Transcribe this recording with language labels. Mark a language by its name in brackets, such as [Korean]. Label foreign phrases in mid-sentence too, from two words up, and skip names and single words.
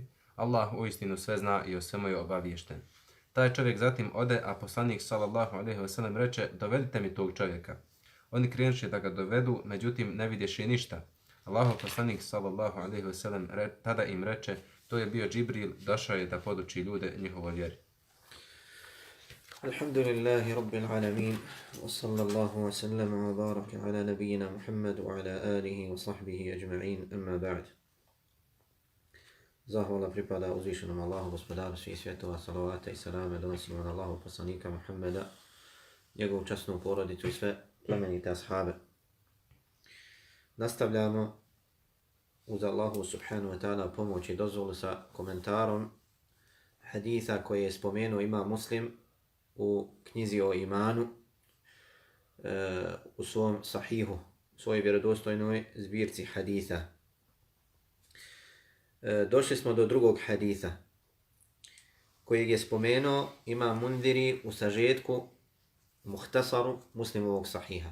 [Bosnian] Allah uistinu sve zna i o svemu je obaviješten. Taj čovjek zatim ode, a poslanik [Arabic] صلى الله عليه وسلم [Bosnian] reče: dovedite mi tog čovjeka. Oni krenuše da ga dovedu, međutim ne vidješe ništa. Allahov poslanik [Arabic] صلى الله عليه وسلم [Bosnian] tada im reče: to je bio Džibril, došao je da poduči ljude njihovoj vjeri. [Arabic] الحمد لله رب العالمين، وصلى الله وسلم وبارك على نبينا محمد وعلى آله وصحبه أجمعين، أما بعد. [Bosnian] Zahvala pripada uzvišenom Allahu, gospodaru svih svjetova, salavata i salame donosimo na Allahu poslanika Muhammeda, njegovu časnu porodicu i sve plemenite ashabe. Nastavljamo uz Allahu [Arabic] سبحانه وتعالى [Bosnian] pomoć i dozvolu sa komentarom haditha koje je spomenuo Imam Muslim u knjizi o imanu, u svom sahihu, u svojoj vjerodostojnoj zbirci haditha. Došli smo do drugog haditha kojeg je spomenuo Imam Mundiri u sažetku muhtasaru Muslimovog sahiha.